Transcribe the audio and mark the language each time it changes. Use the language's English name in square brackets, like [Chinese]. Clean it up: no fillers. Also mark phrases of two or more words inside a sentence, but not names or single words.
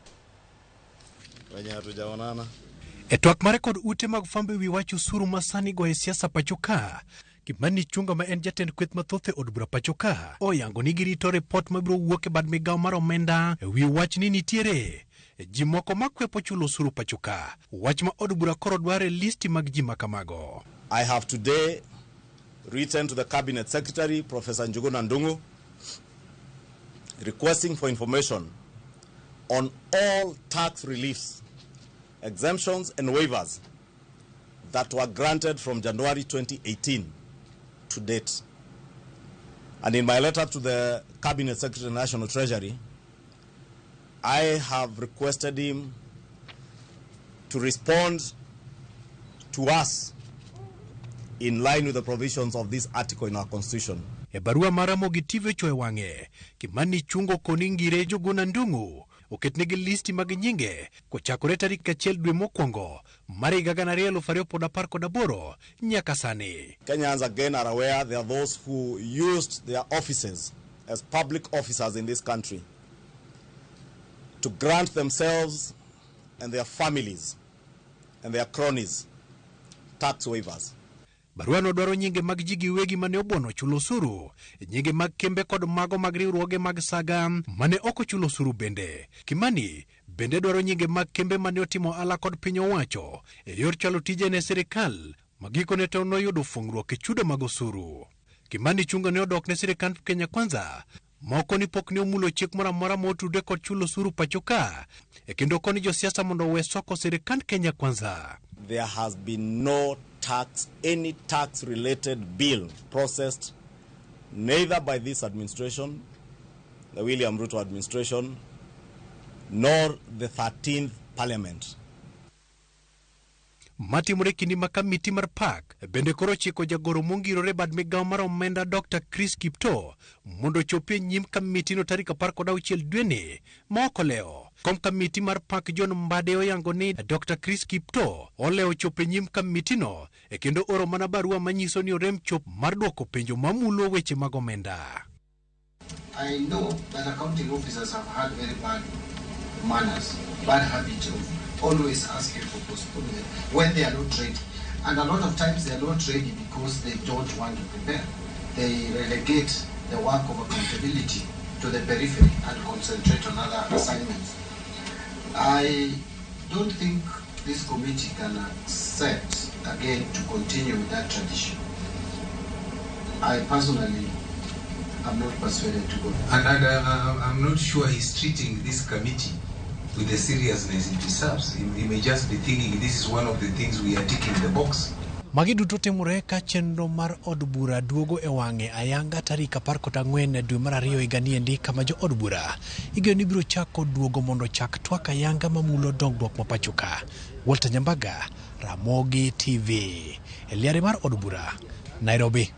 [Luo (Kenya and Tanzania)] E twak mare kod ute mag fwambo wi wach osuru masani go e siasa pacho ka, Kimani Ichung'wah ma en jatend kweth mathoth e od bura pacho ka oyango ni girito report mabiro wuok e bad migawo mar omenda e wi wach ni nitiere ji moko makwepo chulo osuru pacho ka. Wach ma od bura koro dware listi mag ji makamago. [English] I have today written to the Cabinet Secretary, Professor Njuguna Ndung'u, requesting for information on all tax reliefs, exemptions and waivers that were granted from January 2018 to date. And in my letter to the Cabinet Secretary of National Treasury, I have requested him to respond to us in line with the provisions of this article in our constitution. [Luo (Kenya and Tanzania)] E barua mar RAMOGITV chwe wang'e, Kimani Ichung'wah koni ngire Njuguna Ndung'u oketnegi listi mag nyinge kochakore tarik 1 dwe mokwongo mar 2018 nyaka sani. [English] Kenyans again are aware there are those who used their offices as public officers in this country to grant themselves and their families and their cronies tax waivers. [Luo (Kenya and Tanzania)] Baruano dwaro nyinge mag ji giwegi mane obuono chulo osuru, nyinge mag kembe kod mago mag riwruoge mag saga mane ok ochulo osuru bende. Kimani bende dwaro nyinge mag kembe mane otimo ala kod piny owacho e yor chalo tije ne sirikal magikone to noyudo fungruok e chudo mag osuru. Kimani chungo ne odok ne sirikal Kenya Kwanza moko ni pok ne omulo chik moro amora motude kod chulo osuru pachoka e kendo koni josiasa mondo we soko sirikal Kenya Kwanza. [English] There has been no any tax related bill processed neither by this administration, the William Ruto administration, nor the 13th parliament. [Luo (Kenya and Tanzania)] Matimore kindi ma kamiti mar park bende koro chiko jagoro mongirore bad migawo mar omenda Dr. Chris Kipto mondo chopie nyim kamiti no tarik 16 dweni ma ok oleo. Kom kamiti mar park John Mbade oyango ni Dr. Chris Kipto oleo chope nyim kamiti no e kendo oro mana barua manyiso ni orem chop mar duoko penjo mamulo weche mag omenda. [English] I know that accounting officers have had very bad manners, bad habit of always asking for postponement when they are not ready. And a lot of times they are not ready because they don't want to prepare. They relegate the work of accountability to the periphery and concentrate on other assignments. I don't think this committee can accept again to continue with that tradition. I personally am not persuaded to go. And I'm not sure he's treating this committee with the seriousness it deserves. He may just be thinking this is one of the things we are ticking the box. [Luo (Kenya and Tanzania)] Magi duto timore ka chenro mar od bura duogo e wang'e ayanga tarik 14 dwe mar 2 higani endi kama jo od bura igeno ni biro chako duogo mondo chak twak ayanga mamulo dongruok ma pachoka. Walter Nyambaga, Ramogi TV, Eliare mar od bura, Nairobi.